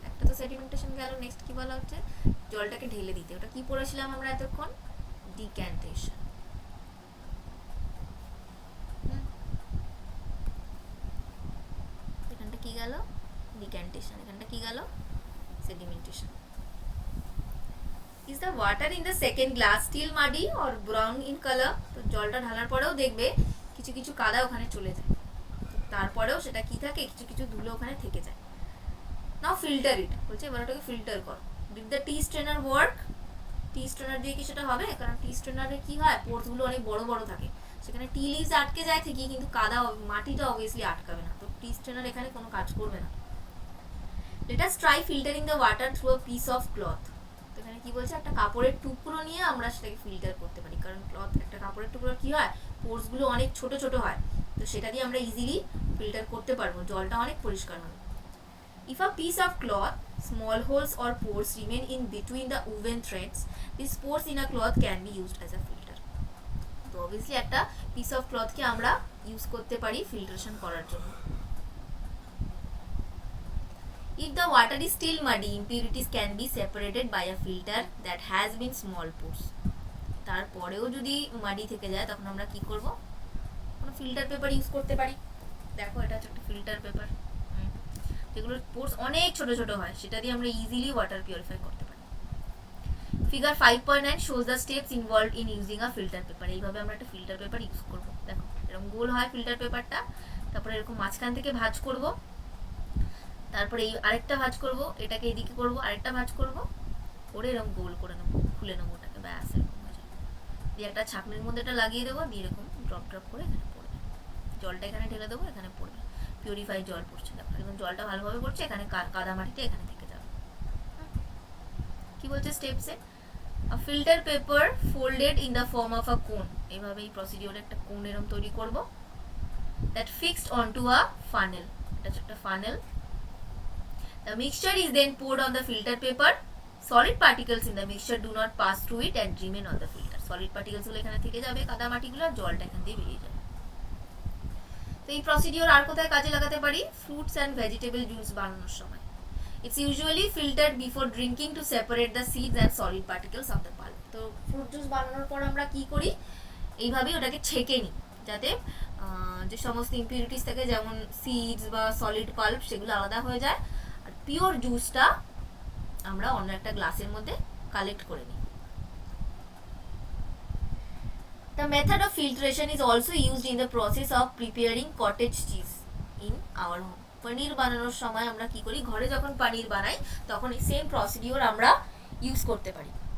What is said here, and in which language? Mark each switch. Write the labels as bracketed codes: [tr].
[bn] একটা তো সেডিমেন্টেশন গেল, নেক্সট কি বলা হচ্ছে, জলটাকে ঢেলে দিতে। ওটা কি পড়েছিলাম আমরা এতক্ষণ, ডিক্যান্টেশন। এখানটা কি গেল, ডিক্যান্টেশন, এখানটা কি গেল, sedimentation. [en] is the water in the second glass still muddy or brown in color? [bn] তো জলটা ঢালার পরেও দেখবে কিছু কিছু কাদা ওখানে চলে যায়, তারপরেও সেটা কি থাকে, কিছু কিছু ধুলো ওখানে থেকে যায়। [en] now filter it, [bn] বলছে এবার ওটাকে ফিল্টার করো। [en] Did the tea strainer work? [bn] T strainer দিয়ে কি সেটা হবে? কারণ টি স্ট্রেনারে কি হয়, পোর্সগুলো অনেক বড় বড় থাকে, সেখানে টি লিভস আটকে যায় ঠিকই, কিন্তু কাদা মাটিটা অবভিয়াসলি আটকাবে না, তো টি স্ট্রেনার এখানে কোনো কাজ করবে না। [en] Let us try filtering the water through a piece of cloth. [bn] তো এখানে কি বলছে, একটা কাপড়ের টুকরো নিয়ে আমরা সেটাকে ফিল্টার করতে পারি, কারণ ক্লথ, একটা কাপড়ের টুকরো কি হয়, পোর্সগুলো অনেক ছোট ছোট হয়, তো সেটা দিয়ে আমরা ইজিলি ফিল্টার করতে পারবো, জলটা অনেক পরিষ্কার হবে। [en] If a piece of cloth, small holes or pores remain in between the woven threads, these pores in a cloth can be used as a filter। [bn] তো obviously একটা piece of cloth কে আমরা use করতে পারি filtration করার জন্য। [en] If the water is still muddy, impurities can be separated by a filter that has been small pores। [bn] তারপরেও যদি মাটি থেকে যায় তখন আমরা কি করব, কোনো ফিল্টার পেপার ইউজ করতে পারি। দেখো এটা হচ্ছে একটা ফিল্টার পেপার, যেগুলোর পোর্স অনেক ছোট ছোট হয়, সেটা দিয়ে আমরা ইজিলি ওয়াটার পিউরিফাই করতে পারি। [en] Figure 5.9 shows the steps involved in using a filter paper। [bn] এইভাবে আমরা একটা ফিল্টার পেপার ইউজ করব। দেখো এরকম গোল হয় ফিল্টার পেপারটা, তারপরে এরকম মাঝখান থেকে ভাঁজ করব, তারপরে এই আরেকটা ভাঁজ করব, এটাকে এদিকে করব, আরেকটা ভাঁজ করব, করে এরকম গোল করে নেবো, খুলে নেবো ওটাকে, ব্যাস এরকম হয়ে যাবে। দিয়ে একটা ছাঁকনির মধ্যে এটা লাগিয়ে দেবো, দিয়ে এরকম ড্রপ ড্রপ করে এখানে পড়বে, জলটা এখানে ঢেলে দেবো, এখানে পড়বে, পিউরিফাইড জল পড়ছে, দেখো একদম জলটা ভালোভাবে পড়ছে, এখানে কাদা মাটিটা এখানে থেকে যাবে। কি বলছে স্টেপসে, [en] a filter paper folded in the form of a cone, [bn] এইভাবে এই প্রসিডিওরে একটা কোন এরকম তৈরি করব, [en] that fixed onto a funnel, [bn] এটা হচ্ছে একটা funnel. [en] The mixture is then poured on the filter paper. Solid particles in the mixture do not pass through it and remain on the filter. [bn] Solid particles গুলো এখানে থেকে যাবে, কাদা মাটিগুলো, জলটা এখান দিয়ে বেরিয়ে যাবে। তো এই প্রসিডিওর আর কোথায় কাজে লাগাতে পারি, ফ্রুটস অ্যান্ড ভেজিটেবল জুস বানানোর সময়। [en] It's usually filtered before drinking to separate the seeds and solid particles of the pulp. [bn] তো ফ্রুট জুস বানানোর পর আমরা কি করি, এইভাবেই ওটাকে ছেঁকে নিই, যাতে যে সমস্ত ইম্পিউরিটিস থাকে যেমন সিডস বা সলিড পাল্প সেগুলো আলাদা হয়ে যায়, আর পিওর জুসটা আমরা অন্য একটা গ্লাসের মধ্যে কালেক্ট করে নিই। [en] The method of filtration is also used in the process of preparing cottage cheese in our home. [bn] পনির বানানোর সময় আমরা কি করি, ঘরে যখন পনির বানাই তখন এই সেম প্রসিডিওর আমরা ইউজ করতে পারি।